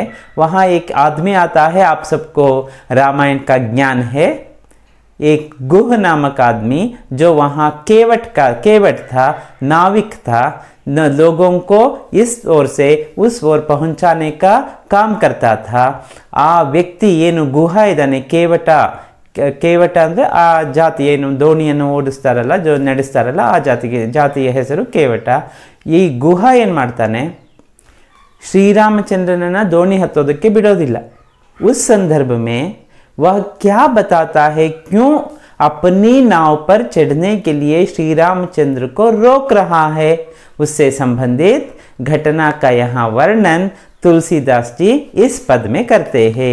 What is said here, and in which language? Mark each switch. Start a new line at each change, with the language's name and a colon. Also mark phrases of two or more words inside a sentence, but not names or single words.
Hindi: वहाँ एक आदमी आता है, आप सबको रामायण का ज्ञान है। एक गुह नामक आदमी जो वहाँ केवट था, नाविक था, लोगों को इस ओर से उस ओर पहुंचाने का काम करता था।
Kannada: ಆ ವ್ಯಕ್ತಿ ಏನು ಗುಹ ಇದ್ದಾನೆ, ಕೇವಟ ಅಂದರೆ ಆ ಜಾತಿ, ಏನು ದೋಣಿಯನ್ನು ಓಡಿಸ್ತಾರಲ್ಲ, जो ನಡೆಸ್ತಾರಲ್ಲ, ಆ ಜಾತಿಯ ಹೆಸರು ಕೇವಟ। ಈ ಗುಹ ಏನು ಮಾಡ್ತಾನೆ, ಶ್ರೀರಾಮಚಂದ್ರನನ್ನ ದೋಣಿ ಹತ್ತೋದಕ್ಕೆ ಬಿಡೋದಿಲ್ಲ।
Hindi: उस संदर्भ में वह क्या बताता है, क्यों अपनी नाव पर चढ़ने के लिए श्री रामचंद्र को रोक रहा है, उससे संबंधित घटना का यहाँ वर्णन तुलसीदास जी इस पद में करते हैं।